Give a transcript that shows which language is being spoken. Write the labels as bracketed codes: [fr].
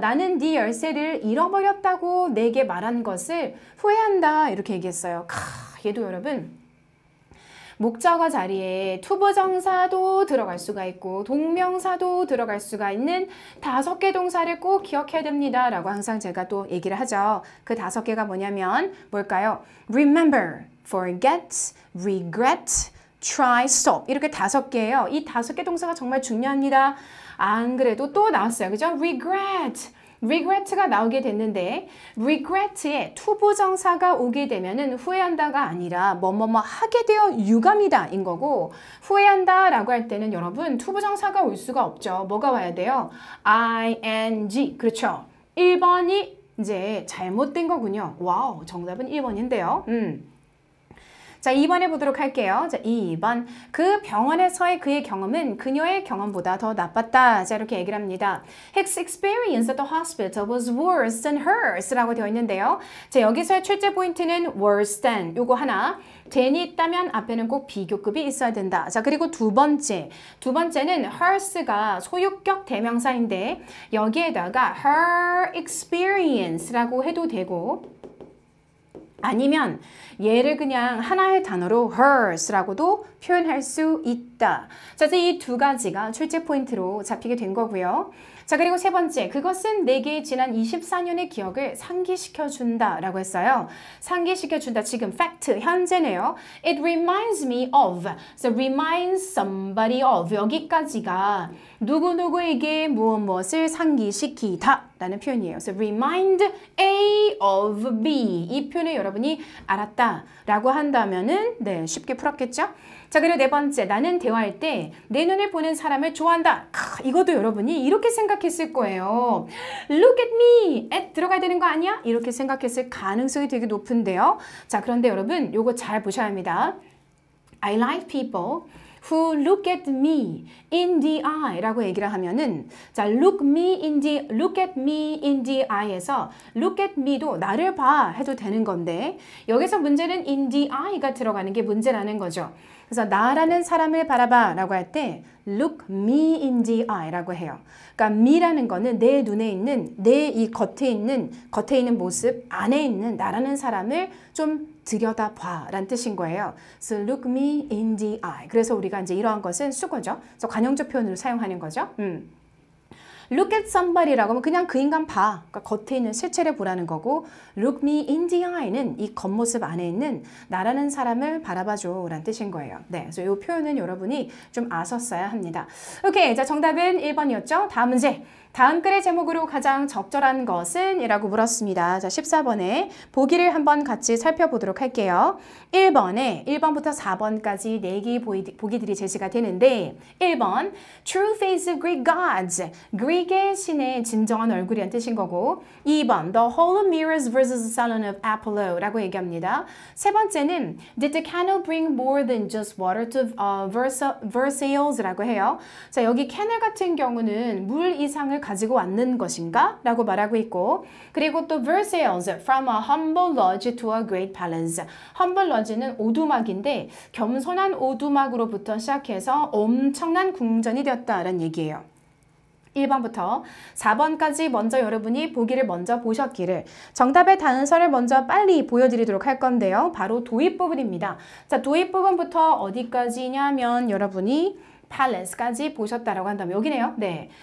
[ko] 나는 네 열쇠를 잃어버렸다고 내게 말한 것을 후회한다. 이렇게 얘기했어요. 얘도 여러분. 목적어 자리에 투부정사도 들어갈 수가 있고 동명사도 들어갈 수가 있는 5개 동사를 꼭 기억해야 됩니다 라고 항상 제가 또 얘기를 하죠. 그 5개가 뭐냐면 뭘까요? [en] Remember, forget, regret, try, stop [ko] 이렇게 5개예요. 이 5개 동사가 정말 중요합니다. 안 그래도 또 나왔어요. 그죠? regret가 나오게 됐는데 regret에 투부정사가 오게 되면은 후회한다가 아니라 뭐뭐뭐 하게 되어 유감이다 인 거고 후회한다 라고 할 때는 여러분 투부정사가 올 수가 없죠. 뭐가 와야 돼요? ing. 그렇죠. 1번이 이제 잘못된 거군요. 와우, 정답은 1번인데요. 자, 2번 해보도록 할게요. 자, 2번. 그 병원에서의 그의 경험은 그녀의 경험보다 더 나빴다. 자, 이렇게 얘기를 합니다. [en] His experience at the hospital was worse than hers [ko] 라고 되어 있는데요. 자, 여기서의 출제 포인트는 worse than 요거 하나. than이 있다면 앞에는 꼭 비교급이 있어야 된다. 자, 그리고 두 번째는 hers가 소유격 대명사인데 여기에다가 her experience라고 해도 되고 아니면 얘를 그냥 하나의 단어로 hers라고도 표현할 수 있다. 자, 이 두 가지가 출제 포인트로 잡히게 된 거고요. 자, 그리고 세 번째, 그것은 내게 지난 24년의 기억을 상기시켜준다 라고 했어요. 상기시켜준다, 지금 fact, 현재네요. [en] It reminds me of, so remind somebody of, [ko] 여기까지가 누구누구에게 무엇을 상기시키다 라는 표현이에요. [en] So remind A of B, [ko] 이 표현을 여러분이 알았다 라고 한다면은 네, 쉽게 풀었겠죠? 자, 그리고 네 번째, 나는 대화할 때 내 눈을 보는 사람을 좋아한다. 이것도 여러분이 이렇게 생각했을 거예요. [en] Look at me. [ko] at 들어가야 되는 거 아니야? 이렇게 생각했을 가능성이 되게 높은데요. 자, 그런데 여러분 요거 잘 보셔야 합니다. [en] I like people who look at me in the eye [ko] 라고 얘기를 하면은 자, [en] look at me in the eye에서 look at me도 나를 봐 해도 되는 건데 여기서 문제는 in the eye가 들어가는 게 문제라는 거죠. [ko] 그래서 나라는 사람을 바라봐 라고 할 때 look me in the eye 라고 해요. 그러니까 me라는 거는 내 눈에 있는 내 이 겉에 있는 모습 안에 있는 나라는 사람을 좀 들여다봐 라는 뜻인 거예요. [en] So look me in the eye. [ko] 그래서 우리가 이제 이러한 것은 수거죠. 그래서 관용적 표현으로 사용하는 거죠. Look at somebody라고 하면 그냥 그 인간 봐. 그러니까 겉에 있는 실체를 보라는 거고 [en] Look me in the eye [ko] 는 이 겉모습 안에 있는 나라는 사람을 바라봐줘 라는 뜻인 거예요. 네, 그래서 이 표현은 여러분이 좀 아셨어야 합니다. 오케이, 자 정답은 1번이었죠. 다음 문제. 다음 글의 제목으로 가장 적절한 것은? 이라고 물었습니다. 자, 14번에 보기를 한번 같이 살펴보도록 할게요. 1번부터 4번까지 4개의 보기들이 제시가 되는데 1번, [en] True face of Greek gods. [ko] 그릭의 신의 진정한 얼굴이란 뜻인 거고 2번, [en] The Hall of Mirrors versus the Salon of Apollo [ko] 라고 얘기합니다. [en] 세 번째는 Did the candle bring more than just water to Versailles [ko] 라고 해요. 자, 여기 캐널 같은 경우는 물 이상을 가지고 왔는 것인가? 라고 말하고 있고 그리고 또 [en] Versailles, from a humble lodge to a great palace. [ko] humble lodge는 오두막인데 겸손한 오두막으로부터 시작해서 엄청난 궁전이 되었다라는 얘기예요. 1번부터 4번까지 먼저 여러분이 보기를 먼저 보셨기를 정답의 단서를 먼저 빨리 보여드리도록 할 건데요. 바로 도입 부분입니다. 자, 도입 부분부터 어디까지냐면 여러분이 palace까지 보셨다라고 한다면 여기네요. 네.